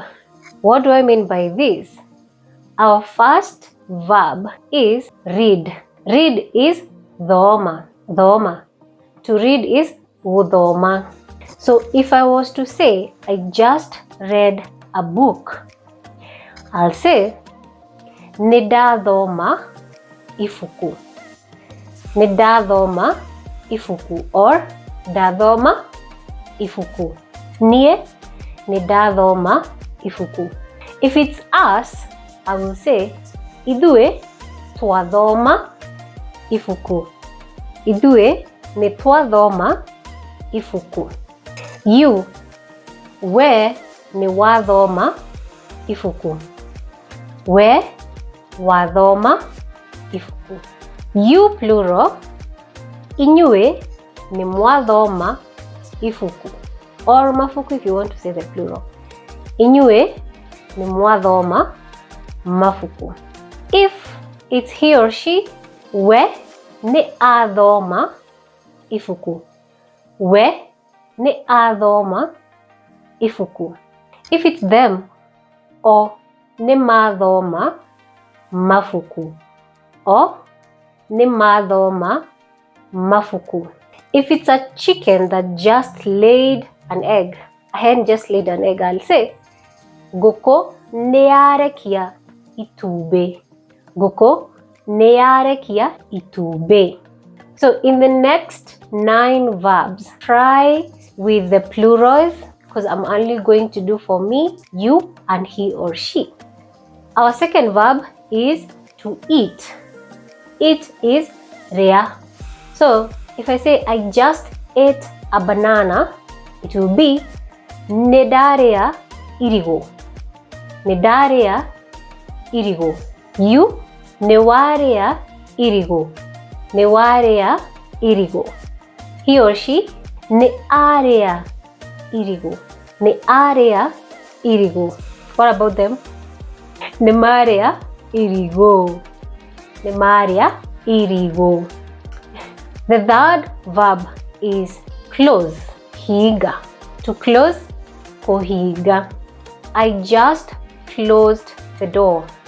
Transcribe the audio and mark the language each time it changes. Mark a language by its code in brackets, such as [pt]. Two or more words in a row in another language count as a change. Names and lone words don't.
[en] What do I mean by this? Our first verb is read. Read is dhoma. To read is udhoma. So if I was to say I just read a book, I'll say [mer] nidathoma ifuku. Nidathoma ifuku, or dathoma ifuku. Nie nidathoma ifuku. [en] If it's us, I will say [mer] idue twathoma ifuku. Idue ni twathoma ifuku. You, we ni wathoma ifuku. We wathoma ifuku. [en] You plural, [mer] inyue ni mwathoma ifuku, [en] or mafuku if you want to say the plural. [mer] Inyue ni mwathoma mafuku. [en] If it's he or she, [mer] we ni athoma ifuku. We ni athoma ifuku. [en] If it's them, [mer] o ni mathoma mafuku, o ni mathoma mafuku. [en] If it's a chicken that just laid an egg, a hen just laid an egg, I'll say [mer] goko nearekia itube. Goko nearekia itube. [en] So in the next 9 verbs, try with the plurals, because I'm only going to do for me, you, and he or she. Our second verb is to eat. Eat is rea. So if I say I just ate a banana, it will be [mer] nedarea irigo. Nedarea irigo. You newarea irigo. Newarea irigo. [en] He or she [mer] nearea irigo. Nearea irigo. [en] What about them? [mer] Nemaria irigo. Nemaria irigo. [en] The third verb is close. [mer] Higa. [en] To close, [mer] kohiga. [en] I just closed the door.